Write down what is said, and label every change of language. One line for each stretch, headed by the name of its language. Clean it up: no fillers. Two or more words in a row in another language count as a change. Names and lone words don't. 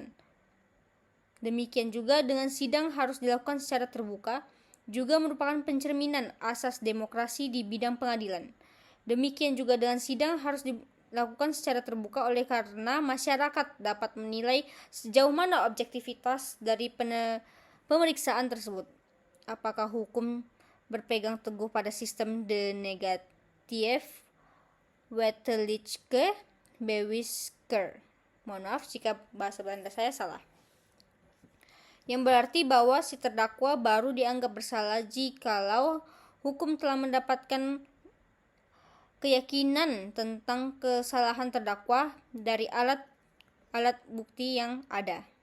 Indonesian: Demikian juga dengan sidang harus dilakukan secara terbuka, juga merupakan pencerminan asas demokrasi di bidang pengadilan. Demikian juga dengan sidang harus dilakukan secara terbuka oleh karena masyarakat dapat menilai sejauh mana objektivitas dari pemeriksaan tersebut. Apakah hukum berpegang teguh pada sistem
Dutch: de negatief wettelijke bewijker.
Indonesian: Mohon maaf jika bahasa Belanda saya salah. Yang berarti bahwa si terdakwa baru dianggap bersalah jikalau hukum telah mendapatkan keyakinan tentang kesalahan terdakwa dari alat bukti yang ada.